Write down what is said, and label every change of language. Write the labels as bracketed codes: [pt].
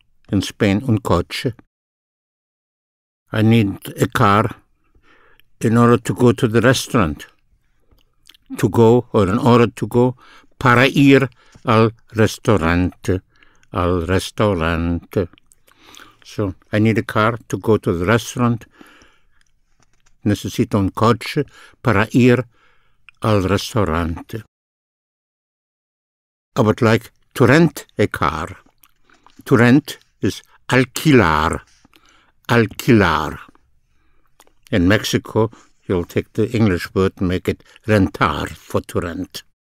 [en] In Spain, [es] un coche. [en] I need a car in order to go to the restaurant. To go, or in order to go, [es] para ir al restaurante. Al restaurante. [en] So, I need a car to go to the restaurant. [es] Necesito un coche para ir al restaurante. [en] I would like to rent a car. To rent is alquilar. Alquilar. In Mexico, you'll take the English word and make it rentar, for to rent.